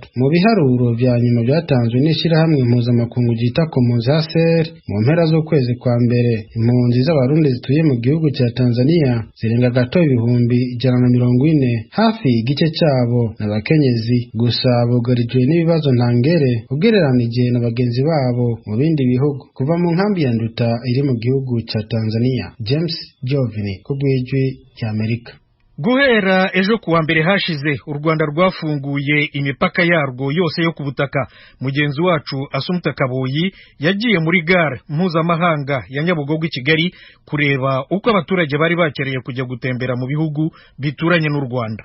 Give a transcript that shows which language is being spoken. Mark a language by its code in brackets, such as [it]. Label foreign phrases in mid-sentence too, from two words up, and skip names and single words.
[rn] Mu biharuro vya nyuma byatanzwe n'ishirahamwe mpuzamakungu ryita ku mpunzi HCR mu mpera z'ukwezi kwa mbere, impunzi z'abarundi zituye mu gihugu cya Tanzania zirenga gato 140. Hafi igice cyabo n'abakenyezi gusa bugarijwe n'ibibazo ntangere ugereranije na bagenzi babo mu bindi bihugu. Kuva mu nkambi ya Nduta iri mu gihugu cya Tanzania, James Jovini ku bw'ijwi ry'Amerika. [rw] Guhera ejo kuwa mbere hashize u Rwanda rwafunguye imipaka yarwo yose yo ku butaka. Mugenzi wacu Asumta Kaboyi yagiye muri gare mpuzamahanga ya Nyabugogo i Kigali kureba uko abaturage bari bakereye kujya gutembera mu bihugu bituranye n'u Rwanda.